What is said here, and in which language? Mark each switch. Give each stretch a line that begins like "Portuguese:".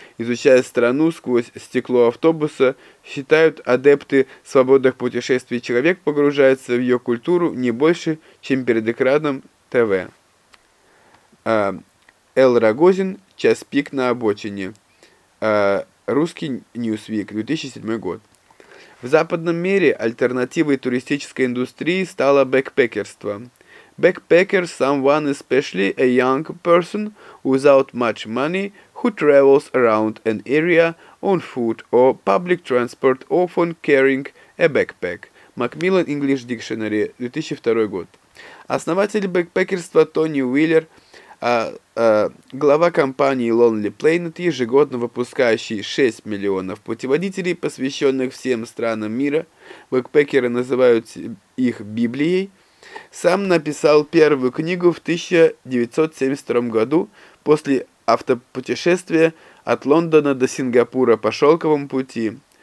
Russian: Изучая страну сквозь стекло автобуса, считают адепты свободных путешествий, человек погружается в ее культуру не больше, чем перед экраном ТВ. Эл Рогозин, «Час пик на обочине», «Русский Ньюсвик», 2007 год. В западном мире альтернативой туристической индустрии стало бэкпекерство.
English: «Backpacker – someone, especially a young person, without much money, who travels around an area on foot or public transport, often carrying a backpack».
Russian: Macmillan English Dictionary, 2002 год. Основатель бэкпекерства Тони Уиллер, глава компании Lonely Planet, ежегодно выпускающий 6 миллионов путеводителей, посвященных всем странам мира, бэкпекеры называют их Библией, сам написал первую книгу в 1972 году после автопутешествия от Лондона до Сингапура по шелковому пути.